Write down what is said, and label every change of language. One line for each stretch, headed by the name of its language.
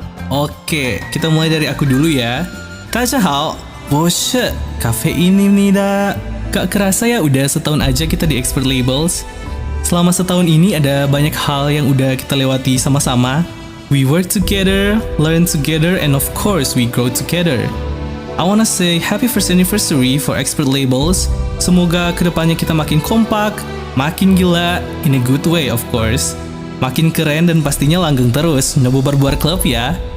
Indonesian: Oke, kita mulai dari aku dulu ya.
Chinese: 大家好，我是 Kafeinimnida.
Indonesian: Gak kerasa ya udah setahun aja kita di Expert Labels. Selama setahun ini ada banyak hal yang udah kita lewati sama-sama.
English: We work together, learn together, and of course we grow together. I wanna say happy first anniversary for Expert Labels.
Indonesian: Semoga kedepannya kita makin kompak, makin gila,
English: in a good way of course.
Indonesian: Makin keren dan pastinya langgeng terus, nggak bubar-bubar klub ya.